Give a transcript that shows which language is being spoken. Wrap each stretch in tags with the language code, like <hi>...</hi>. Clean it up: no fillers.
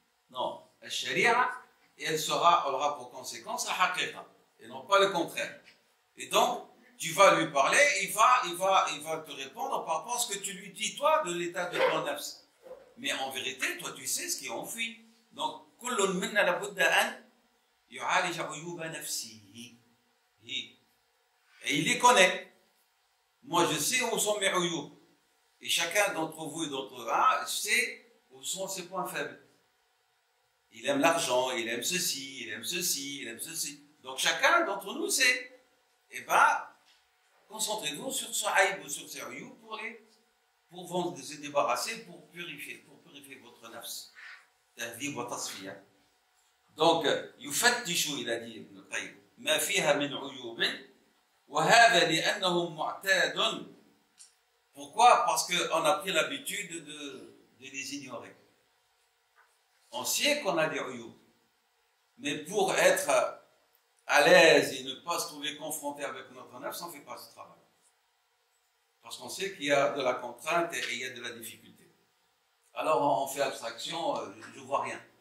<fr>Non, la sharia, elle aura pour conséquence la haqiqa et non pas le contraire. Et donc, tu vas lui parler, il va te répondre par rapport à ce que tu lui dis, toi, de l'état de ton nafs. Mais en vérité, toi, tu sais ce qui est enfui. Donc,</fr> <ar>كل منا لابد أن يعالج عيوب نفسه.</ar> <fr>Et il les connaît. Moi, je sais où sont mes عيوب. Et chacun d'entre vous et d'entre eux sait où sont ses points faibles. Il aime l'argent, il aime ceci, il aime ceci, il aime ceci. Donc, chacun d'entre nous sait. Eh bien, concentrez-vous sur ce aïb ou sur ces عيوب pour vous se débarrasser, pour purifier votre nafs.</fr> <ar>تهذيب وتصفية.</ar> <fr>Donc,</fr> <ar>يفتش إلى دي ابن القيم ما فيها من عيوب وهذا لأنه معتاد.</ar> <fr>Pourquoi? Parce qu'on a pris l'habitude de les ignorer. On sait qu'on a des عيوب, mais pour être à l'aise et ne pas se trouver confronté avec notre nafs, on ne fait pas ce travail. Parce qu'on sait qu'il y a de la contrainte et il y a de la difficulté. Alors on fait abstraction, je ne vois rien.</fr>